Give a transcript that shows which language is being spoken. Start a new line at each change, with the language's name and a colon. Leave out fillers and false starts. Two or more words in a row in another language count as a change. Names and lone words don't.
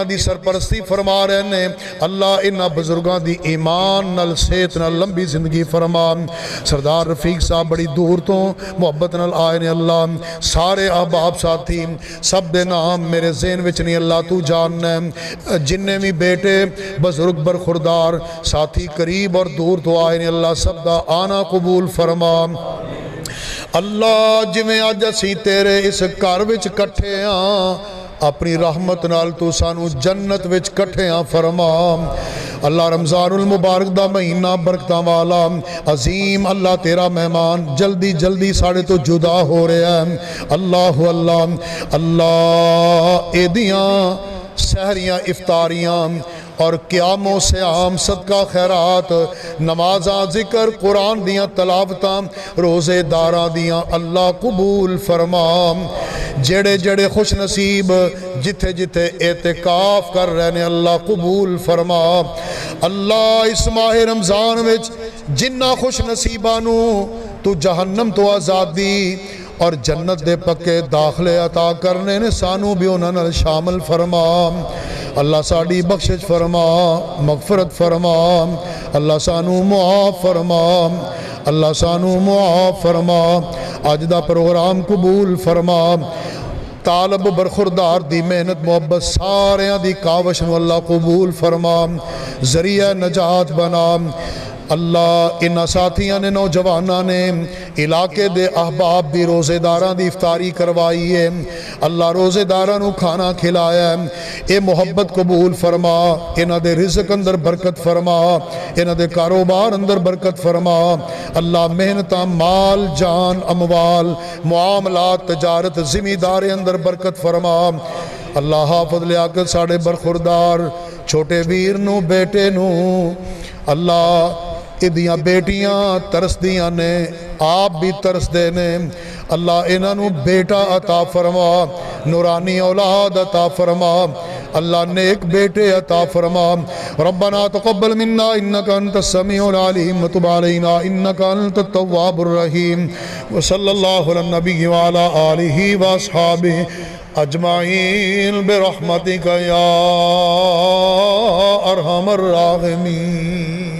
Punjabi: دی سرپرستی فرما رہے نے اللہ انہ بزرگاں دی ایمان نل صحت نل لمبی زندگی فرما، سردار رفیق صاحب بڑی دور تو محبت نل آئے نے اللہ، سارے احباب ساتھی سب دے نام میرے ذہن وچ نہیں اللہ تو جاننا ہے، جننے بھی بیٹے بزرگ برخوردار ساتھی قریب اور دور تو آئے نے اللہ سب دا آنا قبول فرما، اللہ جویں اج اسی تیرے اس گھر وچ کٹھے ہاں اپنی رحمت نال تو سانو جنت وچ کٹھیاں فرما، اللہ رمضان المبارک دا مہینہ برکتاں والا عظیم اللہ تیرا مہمان جلدی جلدی ساڑے تو جدا ہو رہے ہیں، اللہ اللہ اللہ اے دیاں سحریاں افطاریاں اور قیام و سیام صدقہ خیرات نمازاں ذکر قرآن دیاں تلاوتاں روزے داراں دیاں اللہ قبول فرما جڑے جڑے خوش نصیب جتھے جتھے اعتکاف کر رہے نے اللہ قبول فرما اللہ اس ماہ رمضان وچ جنہ خوش نصیبانو تو جہنم تو آزادی اور جنت دے پکے داخلے عطا کرنے نے سانو بھی انہاں نال شامل فرما اللہ ساڑی بخشش فرما مغفرت فرما اللہ سانو معاف فرما اللہ سانو معاف فرما اج دا پروگرام قبول فرما طالب برخوردار دی محنت محبت سارے دی کاوش نو اللہ قبول فرما ذریعہ نجات بنا اللہ انہاں ساتھیاں نے نوجواناں نے علاقے دے احباب بھی روزے داراں دی افطاری کروائی ہے اللہ روزے داراں نو کھانا کھلایا ہے اے محبت قبول فرما انہاں دے رزق اندر برکت فرما انہاں دے کاروبار اندر برکت فرما اللہ محنتاں مال جان اموال معاملات تجارت زمینداری اندر برکت فرما اللہ حافظ لیاقت ساڑے برخوردار چھوٹے ویر نو بیٹے نو اللہ ادیاں بیٹیاں ترس دیاں نے آپ بھی ترس دے نے اللہ انہاں نو بیٹا عطا فرما نورانی اولاد عطا فرما اللہ نیک بیٹے عطا فرما
Arabic: ربنا تقبل منا انکا انت السمیع العلیم وتب علینا انکا انت التواب الرحیم وصلی اللہ علی النبی وعلی آلہ واصحابہ اجمعین برحمتک یا ارحم الراحمین.